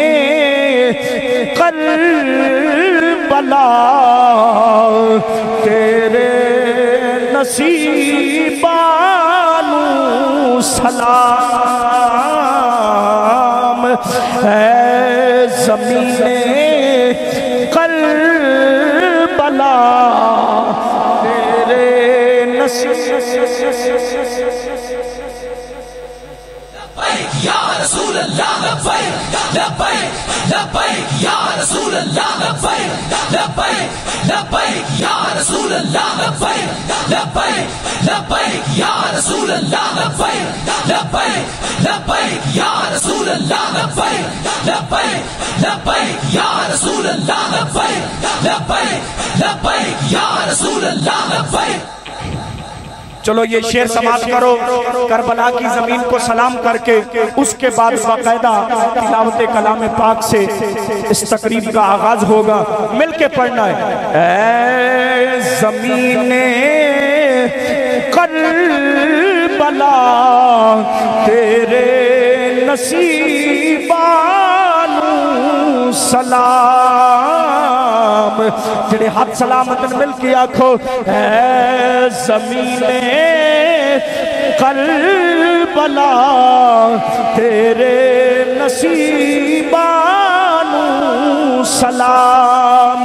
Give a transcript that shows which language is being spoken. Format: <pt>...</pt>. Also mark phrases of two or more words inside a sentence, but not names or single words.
<pa>کربلا تیرے نصیبا نوں سلام، زمینے کربلا تیرے</pa> <ar>يا رسول الله لبيك لبيك لبيك يا رسول الله لبيك لبيك لبيك يا رسول الله لبيك لبيك لبيك يا رسول الله لبيك لبيك لبيك يا رسول الله لبيك لبيك لبيك يا رسول الله لبيك لبيك لبيك يا رسول الله لبيك.</ar> <ur>چلو یہ شعر سماپت کرو کربلا کی زمین کو سلام کر کے، اس کے بعد باقاعدہ تلاوت کلام پاک سے اس تقریب کا آغاز ہوگا. مل کے پڑھنا ہے,</ur> <pa>اے زمینے کربلا تیرے نصیبا نوں سلام. جیہڑے ہتھ سلامت مل کے آکھو، اے زمینے کربلا تیرے نصیبا نوں سلام.</pa>